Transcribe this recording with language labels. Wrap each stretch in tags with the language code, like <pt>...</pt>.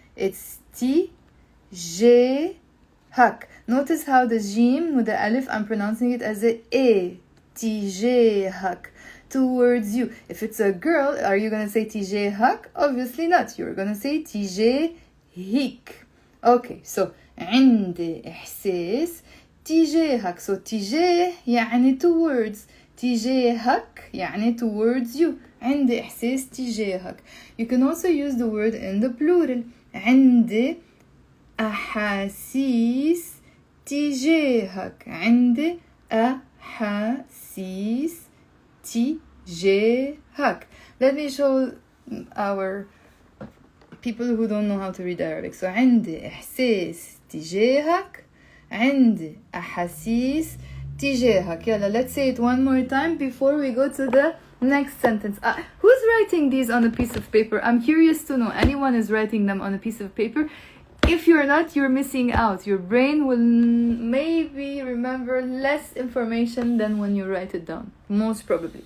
<en>It's تجاهك. Notice how the jim with the alif, I'm pronouncing it as a. تجاهك. Towards you. If it's a girl, are you gonna say تجاهك? Obviously not. You're gonna say تجاهك. Okay, so</en> <ar>عندي إحساس تجاهك.</ar> <en>So</en> <ar>تجاه يعني</ar> <en>towards.</en> <ar>تجاهك يعني</ar> <en>towards you.</en> <ar>عندي إحساس تجاهك.</ar> <en>You can also use the word in the plural.</en> <ar>عندي أحاسيس تجاهك. عندي أحاسيس تجاهك.</ar> <en>Let me show our people who don't know how to read Arabic.</en> <ar>So عندي إحساس تجاهك. عندي أحاسيس تجاهك.</ar> <en>يلا, let's say it one more time before we go to the next sentence. Who's writing these on a piece of paper? I'm curious to know. Anyone is writing them on a piece of paper? If you're not, you're missing out. Your brain will maybe remember less information than when you write it down, most probably.</en>